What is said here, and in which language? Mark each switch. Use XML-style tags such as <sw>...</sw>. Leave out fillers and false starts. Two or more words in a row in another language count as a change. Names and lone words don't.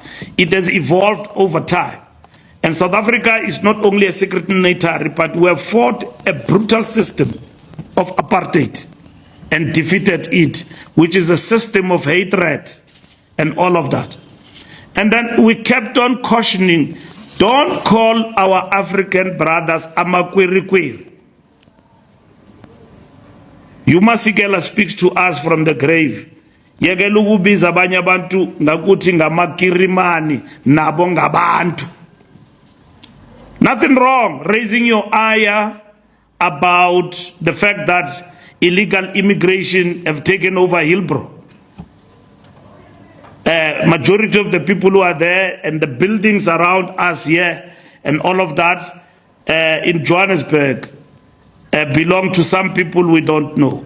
<en>It has evolved over time. And South Africa is not only a signatory, but we have fought a brutal system of apartheid and defeated it, which is a system of hatred and all of that. And then we kept on cautioning, don't call our African brothers amakwirikwiri. Yumasikela speaks to us from the grave.</en> <zu>Yekela ukubiza abanye abantu ngakuthi ngamakirimani nabo ngabantu.</zu> <en>Nothing wrong raising your ire about the fact that illegal immigration have taken over Hillbrow. Majority of the people who are there and the buildings around us here and all of that in Johannesburg belong to some people we don't know.</en>